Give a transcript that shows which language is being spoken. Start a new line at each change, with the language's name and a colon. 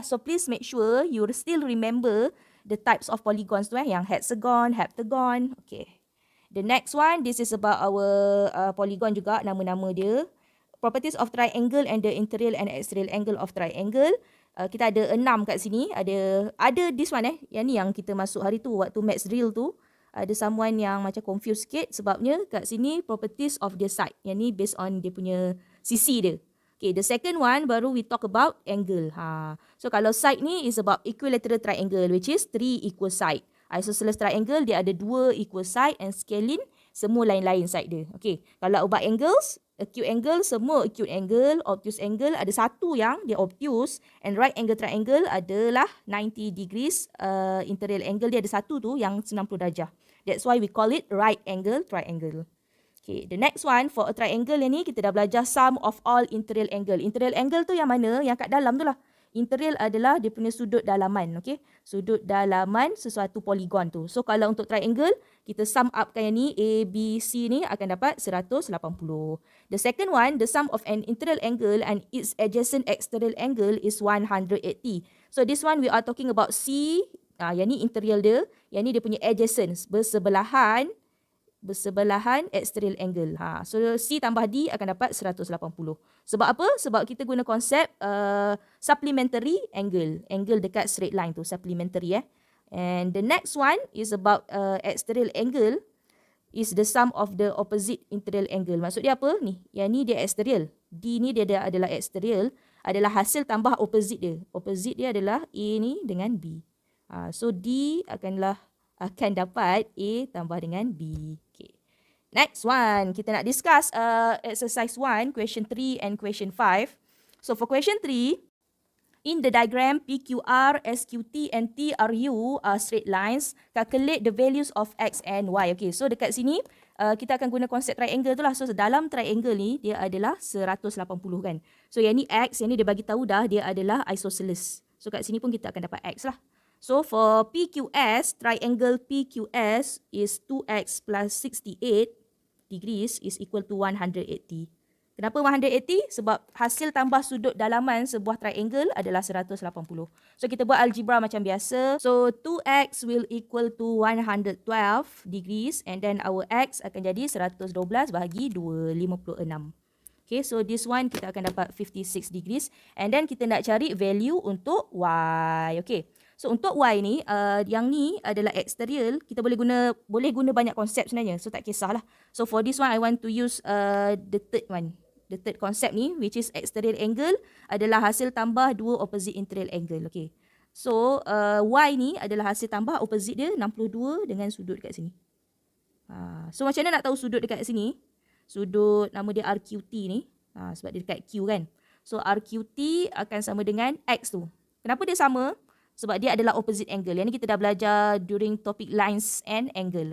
English: So please make sure you still remember the types of polygons
Malay: tu yang
English: hexagon, heptagon. Okay. The next one, this is about our polygon
Malay: juga, nama-nama dia.
English: Properties of triangle and the interior and exterior angle of triangle.
Malay: Kita ada 6 kat sini. Ada
English: this one
Malay: yang ni yang kita masuk hari tu waktu maths drill tu. Ada someone yang macam confused sikit sebabnya kat sini
English: properties of the side.
Malay: Yang ni based on dia punya sisi dia.
English: Okay, the second one
Malay: baru
English: we talk about angle.
Malay: So kalau side ni
English: is about equilateral triangle, which is 3 equal side. Isosceles triangle
Malay: dia ada
English: 2 equal side and scalene
Malay: semua lain-lain side dia.
English: Okay, kalau about angles, acute angle
Malay: semua acute angle,
English: obtuse angle
Malay: ada satu yang dia obtuse,
English: and right angle triangle
Malay: adalah
English: 90 degrees.
Malay: Interior angle dia ada satu tu yang 90 darjah.
English: That's why we call it right angle triangle. Okay, the next one for a triangle
Malay: yang ni kita dah belajar
English: sum of all interior angle.
Malay: Interior angle tu yang mana? Yang kat dalam tu lah. Interior adalah dia punya sudut dalaman, okay? Sudut dalaman sesuatu poligon tu. So kalau untuk triangle, kita sum upkan yang ni, A, B, C ni akan dapat 180.
English: The second one, the sum of an interior angle and its adjacent exterior angle is 180. So this one we are talking about C,
Malay: yang ni interior dia, yang ni dia punya adjacent, bersebelahan
English: exterior angle.
Malay: So C tambah D akan dapat 180. Sebab apa? Sebab kita guna konsep supplementary angle. Angle dekat straight line tu, supplementary.
English: And the next one is about exterior angle is the sum of the opposite interior angle.
Malay: Maksud dia apa? Ni, yang ni dia exterior. D ni dia adalah exterior, adalah hasil tambah opposite dia. Opposite dia adalah A ni dengan B. So D akan dapat A tambah dengan B. Okay.
English: Next one, kita nak discuss exercise 1, question 3 and question 5. So for question 3, in the diagram PQR, SQT and TRU are straight lines. Calculate the values of X and Y.
Malay: Okay, so dekat sini kita akan guna konsep triangle tu lah. So dalam triangle ni dia adalah 180 kan. So yang ni X, yang ni dia bagi tahu dah dia adalah isosceles. So kat sini pun kita akan dapat X lah.
English: So for PQS, triangle PQS is 2x plus 68 degrees is equal to 180.
Malay: Kenapa 180? Sebab hasil tambah sudut dalaman sebuah triangle adalah 180. So kita buat algebra macam biasa. So
English: 2x will equal to 112 degrees and then our x
Malay: akan jadi 112 bahagi 2, 56. Okay, so this one kita akan dapat 56 degrees and then kita nak cari value untuk y. Okay. So untuk Y ni, yang ni adalah exterior. Kita boleh guna banyak konsep sebenarnya. So tak kisahlah.
English: So for this one, I want to use the third one. The third concept ni, which is exterior angle,
Malay: adalah hasil tambah dua
English: opposite interior angle. Okay.
Malay: So Y ni adalah hasil tambah opposite dia 62 dengan sudut dekat sini. So macam mana nak tahu sudut dekat sini? Sudut nama dia RQT ni. Sebab dia dekat Q kan. So RQT akan sama dengan X tu. Kenapa dia sama? Sebab dia adalah opposite angle. Yang ni kita dah belajar
English: during topic lines and angle.